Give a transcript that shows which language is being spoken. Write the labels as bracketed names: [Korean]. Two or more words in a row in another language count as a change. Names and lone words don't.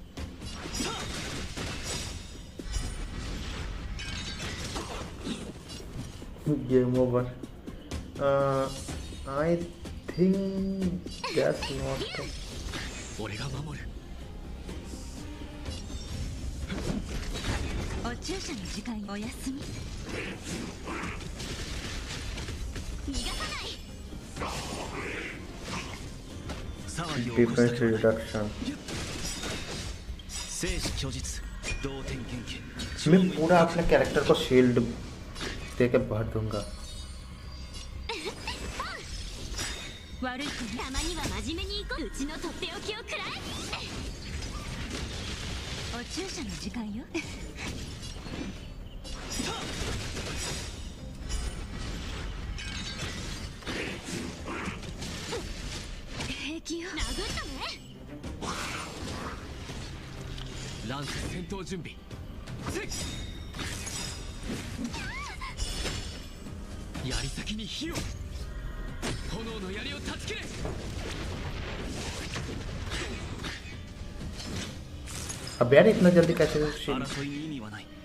[English] Game over. I think that's not. [Japanese] 俺が守る。お注射の時間。おやすみ。逃がさない。 [English] Defense reduction. 生死虚実同点剣家。 [Hindi] मैं पूरा अपने कैरेक्टर को शील्ड देके भर दूंगा। [Japanese] 悪い子ね。たまには真面目に行こう。うちのとっておきをくらえ。お注射の時間よ。平気よ。殴ったね。ランス戦闘準備。槍先に火を。炎の槍を断ち切れ。 [Hindi] अब यार इतना जल्दी कैसे शील्ड। [Japanese] 争いに意味はない。